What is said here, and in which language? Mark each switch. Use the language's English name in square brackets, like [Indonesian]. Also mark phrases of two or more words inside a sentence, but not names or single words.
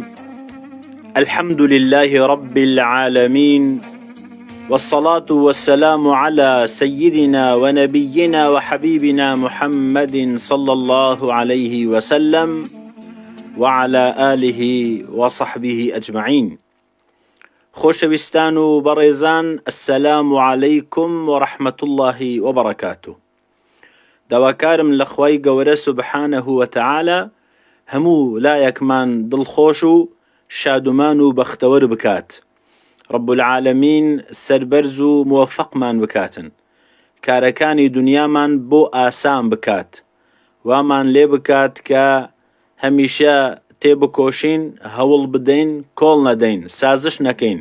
[Arabic] الحمد لله رب العالمين، والصلاة والسلام على سيدنا ونبينا وحبيبنا محمد صلى الله عليه وسلم وعلى آله وصحبه أجمعين. [Central Kurdish] خۆشەویستان و بەڕێزان، [Arabic] السلام عليكم ورحمة الله وبركاته. [Central Kurdish] داواکارم لە خوای گەورە [Arabic] سبحانه وتعالى [Central Kurdish] هەموو لایەکمان دڵخۆش و شادومان و بەختەوەر بکات. [Arabic] رب العالمین [Central Kurdish] سەربەرز و موفقمان بکاتن، کارەکانی دنیامان بۆ ئاسان بکات، وامان لێ بکات کە هەمیشە تێبکۆشین، هەوڵ بدەین، کۆڵ نەدەین، سازش نەکەین.